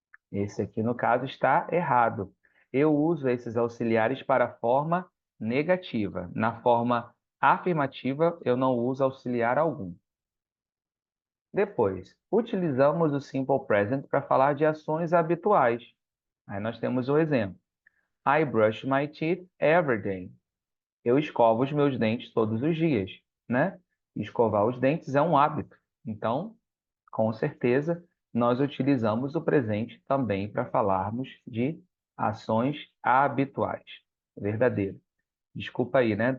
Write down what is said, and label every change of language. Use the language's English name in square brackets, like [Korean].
[Portuguese] Esse aqui, no caso, está errado. Eu uso esses auxiliares para a forma negativa. Na forma afirmativa, eu não uso auxiliar algum. Depois, utilizamos o Simple Present para falar de ações habituais. Aí nós temos o exemplo. [English] I brush my teeth every day. [Portuguese] Eu escovo os meus dentes todos os dias, né? Escovar os dentes é um hábito. Então, com certeza, nós utilizamos o presente também para falarmos de ações habituais. Verdadeiro. Desculpa aí, né?